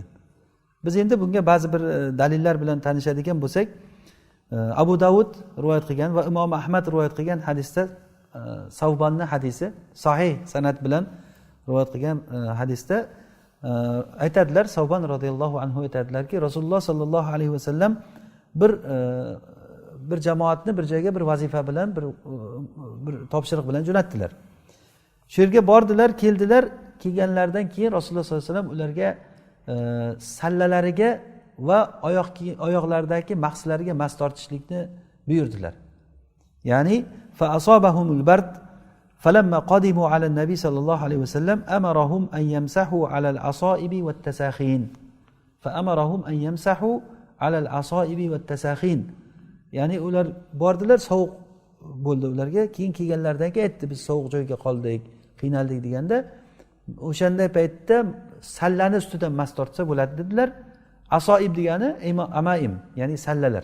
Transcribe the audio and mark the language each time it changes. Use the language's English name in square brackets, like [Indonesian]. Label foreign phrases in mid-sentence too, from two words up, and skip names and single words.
[Uzbek] Biz endi bunga ba'zi bir dalillar bilan tanishadigan bo'lsak, Abu Davud rivoyat qilgan va Imom Ahmad rivoyat qilgan hadisda Savbonning hadisi sahih sanad bilan rivoyat qilgan hadisda aytadilar, Savbon [Arabic] رضي الله عنه [Uzbek] aytadilarki, Rasululloh [Arabic] صلى الله عليه وسلم [Uzbek] bir jamoatni bir joyga bir vazifa bilan bir topshiriq bilan jo'natdilar. Shu yerga bordilar, keldilar. Kelganlaridan keyin Rasululloh [Arabic] صلى الله عليه وسلم [Uzbek] ularga sallalariga va oyoqlaridagi mahsilariga mas tortishlikni buyurdilar. [Arabic] Ya'ni فأصابهم البرد فلما قدموا على النبي صلى الله عليه وسلم أمرهم أن يمسحوا على العصائب والتساخين. فأمرهم أن يمسحوا على العصائب والتساخين. [Uzbek] Ya'ni ular bordilar, sovuq bo'ldi ularga. Keyin kelganlaridan keyin aytdi, biz sovuq joyga qoldik, qiynaldik deganda, o'shanday paytda sallani ustidan mas tortsa bo'ladi dedilar. Asoib degani amaim, ya'ni sallalar.